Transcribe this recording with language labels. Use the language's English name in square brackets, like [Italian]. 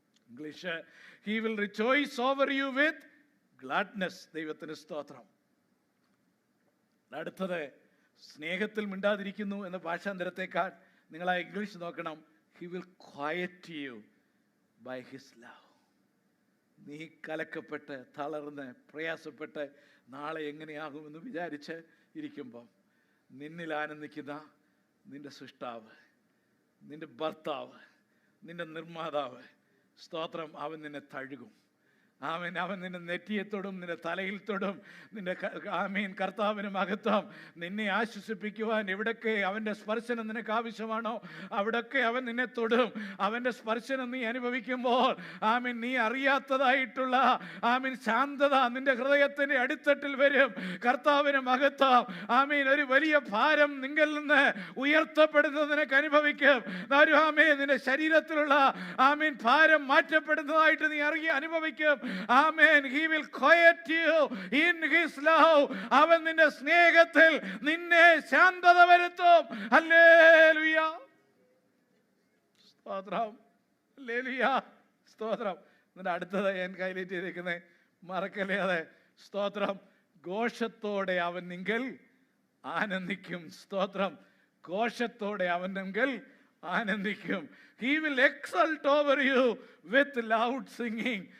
[English] English, he will rejoice over you with gladness. [Malayalam] ദൈവത്തിന് സ്തോത്രം. അടുത്തത്, സ്നേഹത്തിൽ മിണ്ടാതിരിക്കുന്നു എന്ന ഭാഷാന്തരത്തെക്കാൾ നിങ്ങൾ ആ ഇംഗ്ലീഷ് നോക്കണം. [English] He will quiet you by his love. [Malayalam] നീ കലക്കപ്പെട്ട് തളർന്ന് പ്രയാസപ്പെട്ട് നാളെ എങ്ങനെയാകുമെന്ന് വിചാരിച്ച് ഇരിക്കുമ്പം നിന്നിൽ ആനന്ദിക്കുന്ന നിന്റെ സൃഷ്ടാവ്, നിന്റെ ഭർത്താവ്, നിന്റെ നിർമ്മാതാവ്, സ്തോത്രം, അവൻ നിന്നെ തഴുകും. അവൻ നിന്റെ നെറ്റിയെ തൊടും, നിന്റെ തലയിൽ തൊടും. നിന്റെ കർത്താവിന് മഹത്വം. നിന്നെ ആശ്വസിപ്പിക്കുവാൻ എവിടൊക്കെ അവൻ്റെ സ്പർശനം നിനക്ക് ആവശ്യമാണോ അവിടൊക്കെ അവൻ നിന്നെ തൊടും. അവൻ്റെ സ്പർശനം നീ അനുഭവിക്കുമ്പോൾ നീ അറിയാത്തതായിട്ടുള്ള ശാന്തത നിന്റെ ഹൃദയത്തിൻ്റെ അടിത്തട്ടിൽ വരും. കർത്താവിന് മഹത്വം. ഒരു വലിയ ഭാരം നിങ്ങളിൽ നിന്ന് ഉയർത്തപ്പെടുന്നത് നിനക്ക് അനുഭവിക്കും. നിന്റെ ശരീരത്തിലുള്ള ഭാരം മാറ്റപ്പെടുന്നതായിട്ട് നീ അനുഭവിക്കും. [English] Amen. He will quiet you in his love. [Malayalam] അവൻ നിന്റെ സ്നേഹത്തിൽ നിന്നെ ശാന്തത വരുത്തും. ഹല്ലേലൂയ, സ്തോത്രം, ഹല്ലേലൂയ, സ്തോത്രം. എന്നിട്ട് അടുത്തത് ഞാൻ ഹൈലൈറ്റ് ചെയ്തിരിക്കുന്നത് മറക്കല്ലേ, അതെ, സ്തോത്രം. ഘോഷത്തോടെ അവൻ നിങ്ങൾ ആനന്ദിക്കും. സ്തോത്രം, ഘോഷത്തോടെ അവൻ നിങ്ങൾ ആനന്ദിക്കും. [English] He will exult over you with loud singing.